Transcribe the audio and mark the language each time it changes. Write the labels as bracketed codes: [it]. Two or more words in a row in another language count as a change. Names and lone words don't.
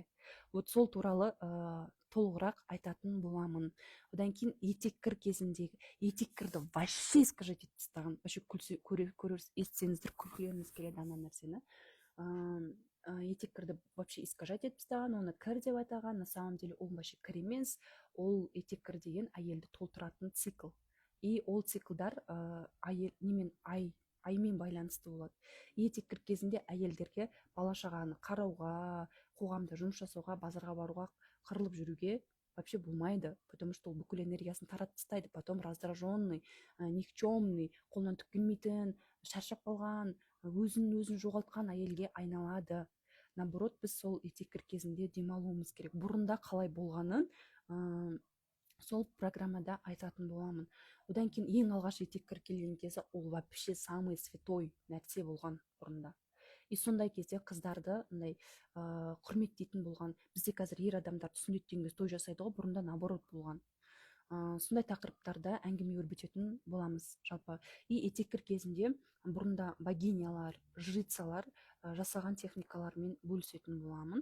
[kk] Вот сол туралы толығырақ айтатын боламын. Одан кейін етеккір кезіндегі, етеккірді [ru] вообще искажать [kk] етіп тастаған. Вообще көрерсіз, естісеңіздер күлкілеріңіз келеді ана нәрсені. Етеккірді [ru] вообще искажать [kk] етіп тастаған, оны кір деп айтаған. [ru] На самом деле [kk] ол вообще кір емес, ол етеккір деген әйелді толтыратын цикл. И ол циклдар аймен байланысты болады. Етеккір кезінде әйелдерге бала шағаны қарауға, қоғамда жұмыс жасауға, базарға баруға, қырылып жүруге вообще болмайды, [ru] потому что [kk] ол бүкіл энергиясын таратып тастайды. [ru] Потом раздраженный, никчемный, [kk] қолынан түк келмейтін, шаршап қалған, өзін жоғалтқан әйелге айналады. Наоборот, біз сол етеккір кезінде демалуымыз керек. Бұрында қалай болғанын сол программада айтатын боламын. Одан кейін ең алғаш етеккір келген кезде ол [ru] вообще самый святой [kk] нәрсе болған бұрында. И сондай кезде қыздарды құрметтейтін болған. Бізде қазір ер адамдар сүндеттен кезде той жасайды ғой, бұрында наоборот болған. Сондай тақырыптарда әңгіме өрбітетін боламыз жалпы. И етеккір кезінде бұрында богинялар, жрицалар жасаған техникалармен бөлісетін боламын.